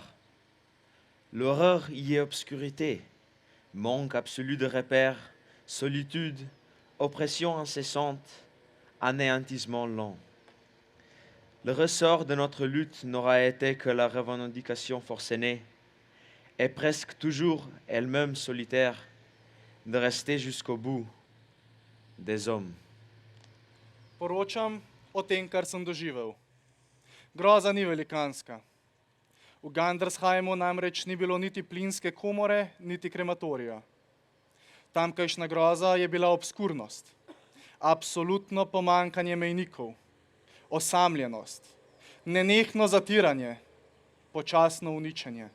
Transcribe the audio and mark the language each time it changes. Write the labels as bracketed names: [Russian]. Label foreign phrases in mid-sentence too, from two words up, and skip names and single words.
[French] L'horreur y est obscurité, manque absolu de repères, solitude, oppression incessante, anéantissement lent. Le ressort de notre lutte n'aura été que la revendication forcenée, est presque toujours elle-même solitaire, de rester jusqu'au bout des hommes. [Slovenian] Poročam o tem, kar sem doživel. Groza ni velikanska. V Gandersheimu namreč ni bilo niti plinske komore, niti krematorija. Tamkajšnja groza je bila obskurnost, absolutno pomankanje mejnikov, osamljenost, nenehno zatiranje, počasno uničenje.